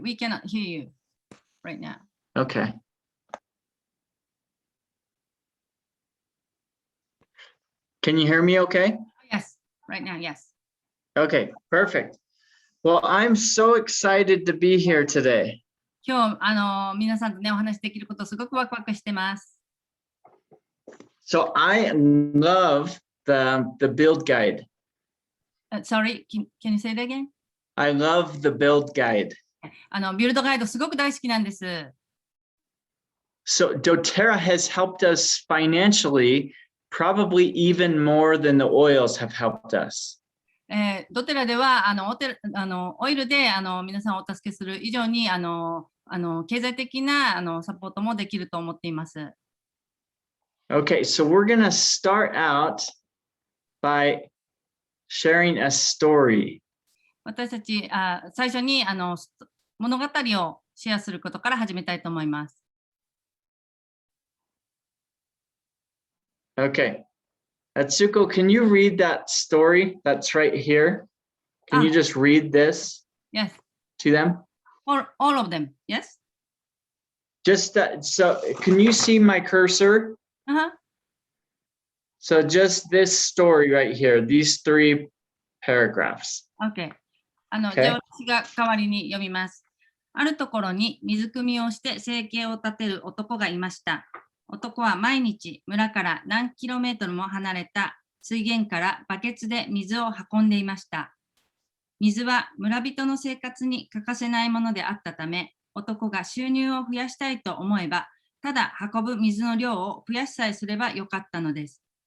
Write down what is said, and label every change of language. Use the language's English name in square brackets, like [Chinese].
[English] We cannot hear you right now. Okay. Can you hear me okay? Yes, right now, yes. Okay, perfect. Well, I'm so excited to be here today. [Japanese] 今日、皆さんとね、お話しできることすごくワクワクしてます。 [English] So I love the build guide. Sorry, can you say that again? I love the build guide. [Japanese] ビルドガイドすごく大好きなんです。 [English] So doTERRA has helped us financially, probably even more than the oils have helped us. [Japanese] ドテラではオイルで皆さんをお助けする以上に経済的なサポートもできると思っています。 [English] Okay, so we're going to start out by sharing a story. [Japanese] 私たち最初に物語をシェアすることから始めたいと思います。 [English] Okay. Atsuko, can you read that story that's right here? Can you just read this Yes. to them? All of them, yes? Just that. So can you see my cursor? Uh-huh. So just this story right here, these 3 paragraphs. Okay. [Japanese] じゃあ私が代わりに読みます。あるところに水汲みをして生計を立てる男がいました。男は毎日村から何キロメートルも離れた水源からバケツで水を運んでいました。水は村人の生活に欠かせないものであったため、男が収入を増やしたいと思えば、ただ運ぶ水の量を増やしさえすればよかったのです。